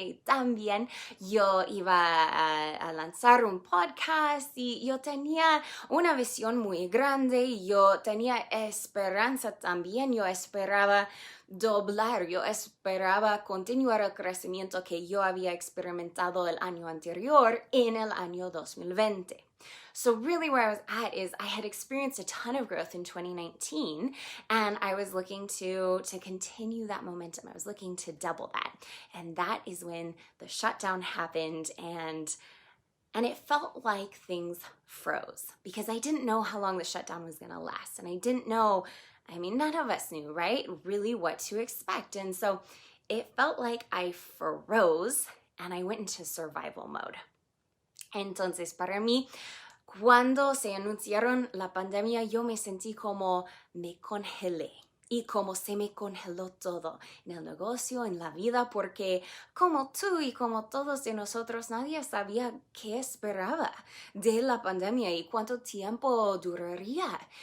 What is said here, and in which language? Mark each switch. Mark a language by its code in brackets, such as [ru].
[es] Y también yo iba a lanzar un podcast, y yo tenía una visión muy grande, y yo tenía esperanza también. Yo esperaba doblar, yo esperaba continuar el crecimiento que yo había experimentado el año anterior en el año 2020. [en] So really where I was at is I had experienced a ton of growth in 2019, and I was looking to continue that momentum. I was looking to double that. And that is when the shutdown happened, and it felt like things froze, because I didn't know how long the shutdown was going to last. And I didn't know, none of us knew, right, really what to expect. And so it felt like I froze and I went into survival mode. [es] Entonces, para mí, cuando se anunciaron la pandemia, yo me sentí como me congelé. Y como se me congeló todo en el negocio, en la vida, porque como tú y como todos de nosotros, nadie sabía qué esperaba de la pandemia y cuánto tiempo duraría.